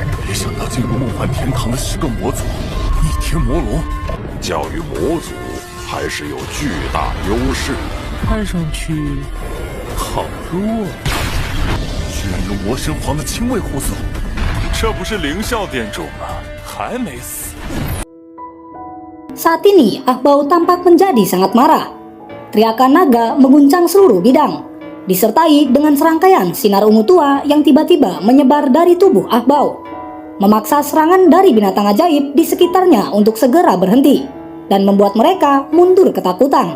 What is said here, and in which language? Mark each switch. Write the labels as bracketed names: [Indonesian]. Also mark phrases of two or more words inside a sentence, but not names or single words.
[Chinese] 没想到进入梦幻天堂的10个魔族，逆天魔龙，教育魔族还是有巨大优势。看上去好弱，居然有魔神皇的亲卫护送，这不是灵校店主吗？还没死。 [Indonesian] Saat ini Ahbau tampak menjadi sangat marah. Teriakan naga mengguncang seluruh bidang, disertai dengan serangkaian sinar ungu tua yang tiba-tiba menyebar dari tubuh Ahbau, memaksa serangan dari binatang ajaib di sekitarnya untuk segera berhenti dan membuat mereka mundur ketakutan.